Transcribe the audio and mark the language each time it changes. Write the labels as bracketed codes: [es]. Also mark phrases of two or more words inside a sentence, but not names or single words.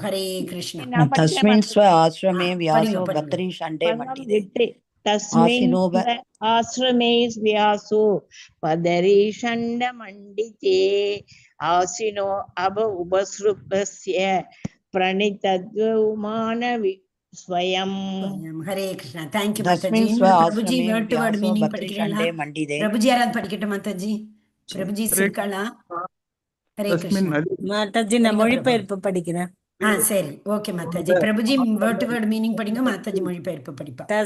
[ta] ஹரே கிருஷ்ணா. [sa] तस्मिन् स्व आश्रमे व्यासो बदरी षण्डे मण्डिते आश्रमे व्यासो बदरी षण्ड मण्डिते आसीनो अब उपसृप्तस्य प्रणितद्वौ मानवि स्वयं. [ta] ஹரே கிருஷ்ணா. தேங்க்யூ மாதாஜி. பிரபுஜி [en] word to word meaning [ta] படிக்கிறீங்களா? பிரபுஜி யாராவது படிக்கட்டும் மாதாஜி? பிரபுஜி சிற்காலா? ஹரே கிருஷ்ணா. மாதாஜி நான் மொழிபெயர்ப்பு படிக்கிறேன். சரி, ஓகே மாதாஜி. பிரபுஜி [en] word to word meaning [ta] படிங்க, மாதாஜி மொழிபெயர்ப்பு படிப்பா.